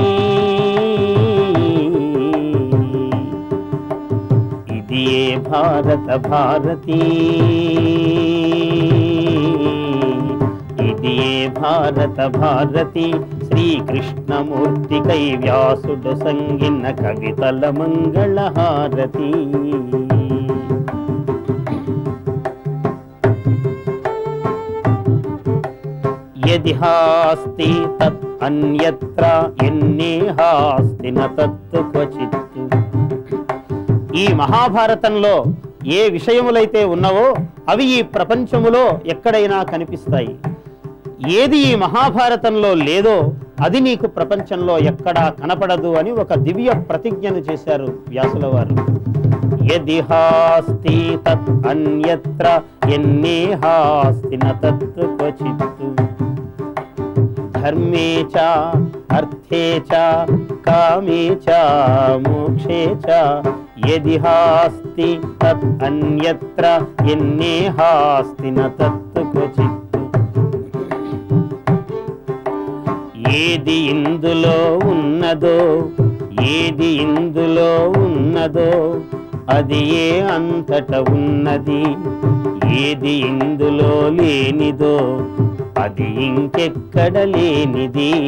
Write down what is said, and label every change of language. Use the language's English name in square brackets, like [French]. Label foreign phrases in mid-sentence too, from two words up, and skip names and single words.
[Telugu] ఇది ఏ భారత భారతి ఇది ఏ భారత భారతి। శ్రీకృష్ణమూర్తికై వ్యాసుడు సంగిన కవితల మంగళహారతి। [Sanskrit] यदि हास्ति तत् अन्यत्र ఎన్నే హాస్తి న తత్ క్వచిత్। [Telugu] ఈ మహాభారతంలో ఏ విషయములైతే ఉన్నవో అవి ఈ ప్రపంచములో ఎక్కడైనా కనిపిస్తాయి। ఏది ఈ మహాభారతంలో లేదో అది నీకు ప్రపంచంలో ఎక్కడా కనపడదు అని ఒక దివ్య ప్రతిజ్ఞను చేశారు వ్యాసుల వారు। [Sanskrit] యది హాస్తి తత్ అన్యత్ర ఎన్నే హాస్తి న తత్ క్వచిత్। धर्मे च अर्थे च कामे च मोक्षे च यदि हास्ति तत् अन्यत्र यन्ने हास्ति न तत् क्वचित्। [Telugu] ఏది ఇందులో ఉన్నదో ఏది ఇందులో ఉన్నదో అది ఏ అంతట ఉన్నది। ఏది ఇందులో లేనిదో అది ఇంకెక్కడ లేనిది।